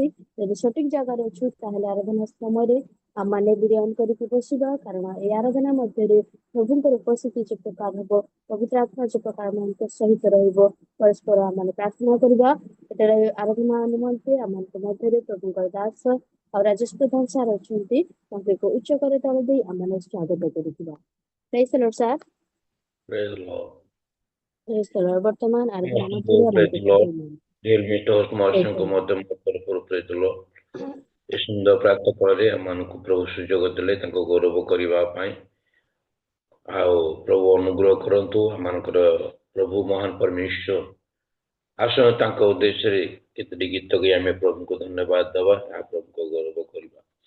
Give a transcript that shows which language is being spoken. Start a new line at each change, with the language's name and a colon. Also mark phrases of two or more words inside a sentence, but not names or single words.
Odia: ଯଦି ସଠିକ ଜାଗାରେ ଅଛୁ ତାହେଲେ ଆରାଧନା ସମୟରେ ଆମମାନେ ବିରିୟାନ କରିକି ବସିବା, କାରଣ এই ଆରାଧନା ମଧ୍ୟରେ ପ୍ରଭୁଙ୍କର ଉପସ୍ଥିତି ଯେ ପ୍ରକାର ହବ, ପବିତ୍ର ଆତ୍ମା ଯେ ପ୍ରକାର ଆମମାନଙ୍କ ସହିତ ରହିବ, ପରସ୍ପର ଆମେ ପ୍ରାର୍ଥନା କରିବା। ସେତେବେଳେ ଆରାଧନା ନିମନ୍ତେ ଆମମାନଙ୍କ ମଧ୍ୟରେ ପ୍ରଭୁଙ୍କର ଦାସ ଆଉ ରାଜେଶ ପ୍ରଧାନ ସାର୍ ଅଛନ୍ତି, ତାଙ୍କୁ ଏକ ଉଚ୍ଚ କରତାଳ ଦେଇ ଆମମାନେ ସ୍ୱାଗତ କରୁଥିବା।
English: Praise the Lord, sir. Praise the Lord. Praise the Lord.
Odia: ବର୍ତ୍ତମାନ ଆରାଧନା Praise ମଧ୍ୟରେ ଆମମାନଙ୍କୁ
English: the Lord. Dear meeters,
Odia: ମାଉସୀଙ୍କ ମଧ୍ୟ ତରଫରୁ
English: praise the Lord.
Odia: ଏ ସୁନ୍ଦର ପ୍ରାତ ଫଳରେ ଆମମାନଙ୍କୁ ପ୍ରଭୁ ସୁଯୋଗ ଦେଲେ ତାଙ୍କ ଗୌରବ କରିବା ପାଇଁ। ଆଉ ପ୍ରଭୁ ଅନୁଗ୍ରହ କରନ୍ତୁ ଆମମାନଙ୍କର ପ୍ରଭୁ ମହାନ ପରମେଶ୍ୱର। ଆସନ ତାଙ୍କ ଉଦ୍ଦେଶ୍ୟରେ କେତୋଟି ଗୀତ ଗାଇ ଆମେ ପ୍ରଭୁଙ୍କୁ ଧନ୍ୟବାଦ ଦେବା, ଆଉ ପ୍ରଭୁଙ୍କ ଗୌରବ କରିବା।